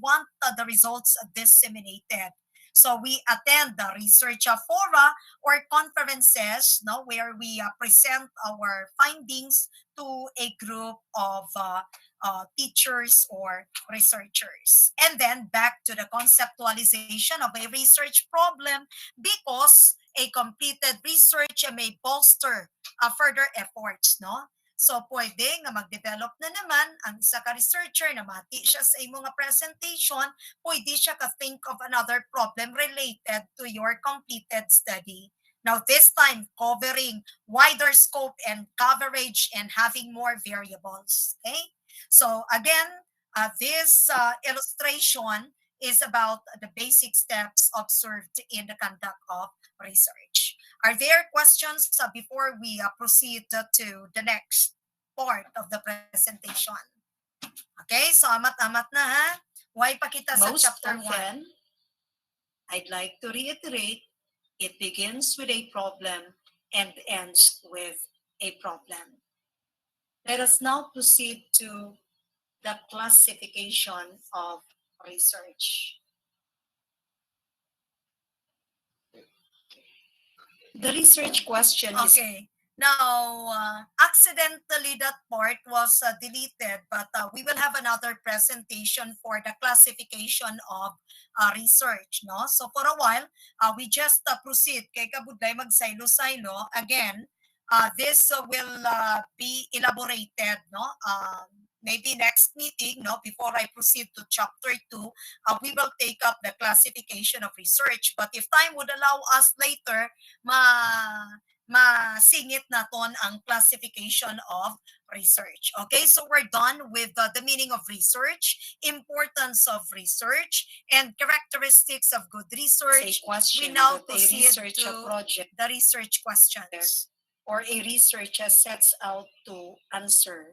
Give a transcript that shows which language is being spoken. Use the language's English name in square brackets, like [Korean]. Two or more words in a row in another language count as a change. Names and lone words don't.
[English] No, we want the results disseminated. So we attend the research fora or conferences, no, where we present our findings to a group of teachers or researchers. And then back to the conceptualization of a research problem, because a completed research may bolster further efforts, no? So, [Hiligaynon] pwede nga mag-develop na naman ang isa ka researcher na mati siya sa imong nga presentation, pwede siya ka- [English] think of another problem related to your completed study. Now, this time, covering wider scope and coverage and having more variables. Okay? So, again, this illustration is about the basic steps observed in the conduct of research. Are there questions before we proceed to the next part of the presentation? Okay, so [Hiligaynon] amat-amat na ha. Why pa kita sa [English] Most chapter 1? often, I'd like to reiterate, it begins with a problem and ends with a problem. Let us now proceed to the classification of research. The research question is Okay. Now, accidentally that part was deleted, but we will have another presentation for the classification of research, no? So for a while, we just proceed [Hiligaynon] kay kabudlay magsaylo-saylo. [English] Again, this will be elaborated, no? Maybe next meeting, no? Before I proceed to chapter 2, we will take up the classification of research. But if time would allow us later, [Hiligaynon] masingit naton ang [English] classification of research. Okay, so we're done with the meaning of research, importance of research, and characteristics of good research. We now proceed to project the research questions. or a researcher sets out to answer.